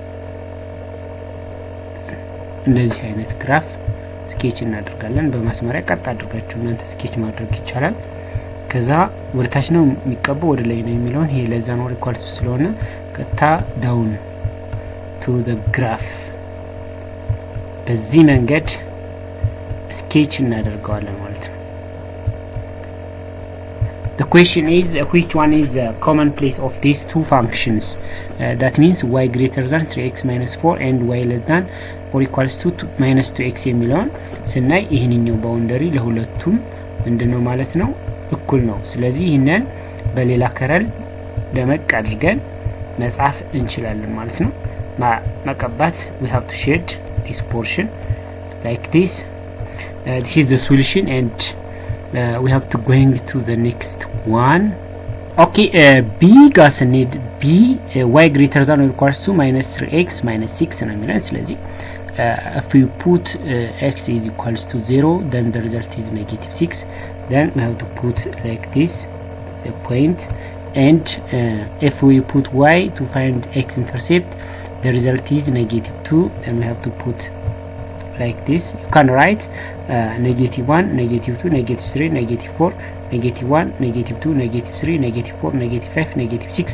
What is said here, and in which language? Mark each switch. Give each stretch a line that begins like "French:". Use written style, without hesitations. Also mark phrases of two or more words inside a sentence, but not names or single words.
Amharic: እንደዚህ አይነት ግራፍ ስኬች እናደርጋለን። በማስመሪያ ቀጥ አድርጋችሁ እናንተ ስኬች ማድረግ ይቻላል። ከዛ ወደ ታች ነው የሚቀበው ወደ ላይ ነው የሚለውን ይሄ ለዛ ነው ኢኳልስ ስለሆነ ቀጥታ
English: down to the graph
Amharic: በዚህ መንገድ ስኬች እናደርገዋለን ማለት ነው።
English: The question is which one is the common place of these two functions? That means y greater than 3x minus 4 and y less than or equals to minus 2x
Amharic: የሚለውን ስናይ ይሄንኛው ባውንደሪ ለሁለቱም ምንድነው ማለት ነው እኩል ነው። ስለዚህ ይሄንን በሌላ ከረል ደመቅ አድርገን መጻፍ እንችላለን ማለት ነው። መቀባት
English: we have to shade this portion like this. This is the solution and we have to going to the next one. Okay, b
Amharic: ጋር ስንሄድ
English: b y greater than or equals to minus 3x minus 6
Amharic: ነው የሚለን። ስለዚህ
English: if we put x is equals to 0 then the result is negative 6. Then we have to put like this the point, and if we put y to find x intercept the result is negative 2. Then we have to put like this. You can write negative 1 negative 2 negative 3 negative 4 negative 1 negative 2 negative 3 negative 4 negative 5 negative 6.